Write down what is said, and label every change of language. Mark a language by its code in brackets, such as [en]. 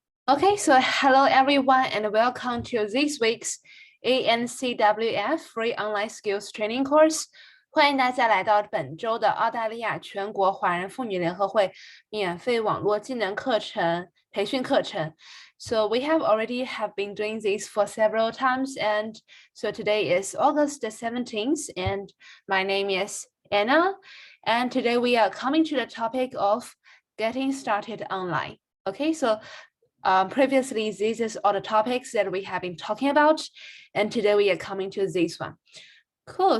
[en] Okay, so hello everyone and welcome to this week's ANCWF Free Online Skills Training Course. [zh] 欢迎大家来到本周的澳大利亚全国华人妇女联合会免费网络技能课程培训课程。 [en] So we have already have been doing this for several times, and so today is August the 17th, and my name is Anna, and today we are coming to the topic of getting started online. Okay, so previously, this is all the topics that we have been talking about, and today we are coming to this one. Cool.